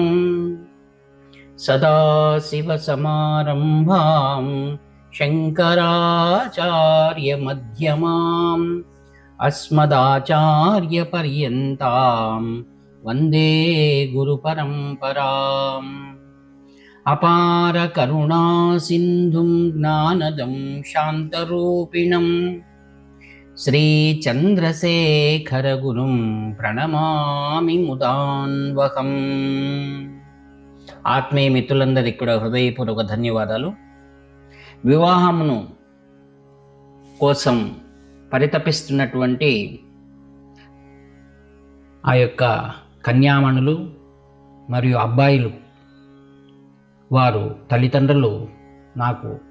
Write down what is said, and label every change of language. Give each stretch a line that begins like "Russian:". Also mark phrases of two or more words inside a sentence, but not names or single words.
Sanskrit: सदाशिवसमारम्भां शङ्कराचार्यमध्यमाम् अस्मदाचार्यपर्यन्तां वन्दे गुरुपरम्पराम्। अपारकरुणासिन्धुं ज्ञानदं शान्तरूपिणं श्रीचन्द्रशेखरगुरुं ప్రణమామి ముదాన్వహం.
Telugu: ఆత్మీయ మిత్రులందరికీ కూడా హృదయపూర్వక ధన్యవాదాలు. వివాహమును కోసం పరితపిస్తున్నటువంటి ఆ యొక్క కన్యామణులు మరియు అబ్బాయిలు వారు తల్లిదండ్రులు నాకు